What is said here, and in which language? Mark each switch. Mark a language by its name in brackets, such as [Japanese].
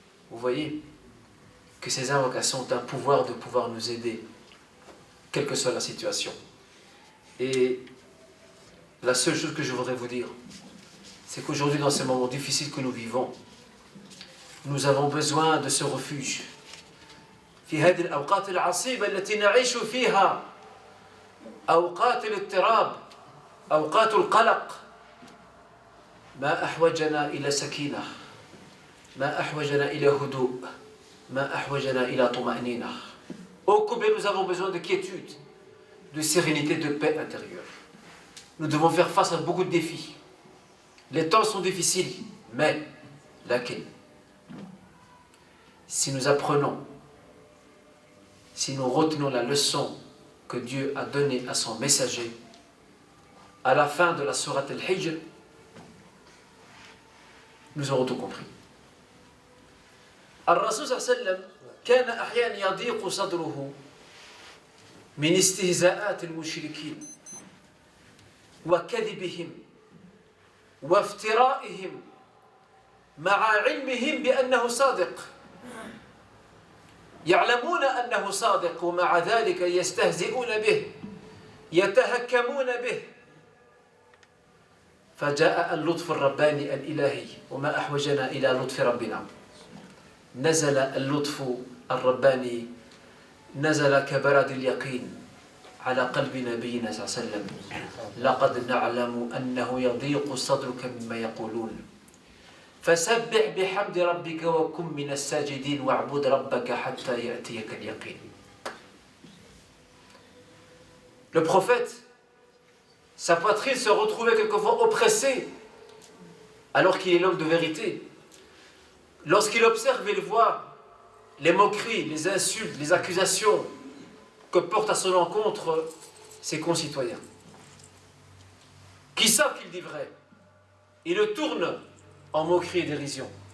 [French] Vous voyez que ces invocations ont un pouvoir de pouvoir nous aider, quelle que soit la situation. Et la seule chose que je voudrais vous dire, c'est qu'aujourd'hui, dans ces moments difficiles que nous vivons, nous avons besoin de ce refuge. [Arabic] في هذه الأوقات العصيبة التي نعيش فيها أوقات الاضطراب أوقات القلق ما أحوجنا إلى سكينة ما أحوجنا إلى هدوء ما أحوجنا إلى طمأنينة. [French] Ô combien nous avons besoin de quiétude, de sérénité, de paix intérieure. Nous devons faire face à beaucoup de défis. Les temps sont difficiles, mais laquelle, si nous apprenons, si nous retenons la leçon que Dieu a donnée à son messager, à la fin de la sourate Al-Hijr, nous aurons tout compris. [Arabic] Al-Rasul sallallahu alayhi wa sallam كان أحيانا يضيق صدره من استهزاءات المشركين وكذبهم وافترائهم مع علمهم بأنه صادق. يعلمون أنه صادق ومع ذلك يستهزئون به يتهكمون به. فجاء اللطف الرباني الإلهي وما أحوجنا إلى لطف ربنا. نزل اللطف الرباني نزل كبرد اليقين على قلب نبينا صلى الله عليه وسلم. لقد نعلم أنه يضيق صدرك مما يقولون فسبح بحمد ربك وكن من الساجدين واعبد ربك حتى يأتيك اليقين. [French] Le prophète, sa poitrine se retrouvait quelquefois oppressée alors qu'il est l'homme de vérité. Lorsqu'il observe et voit les moqueries, les insultes, les accusations que portent à son encontre ses concitoyens, qui savent qu'il dit vrai, il le tourne en moquerie et dérision.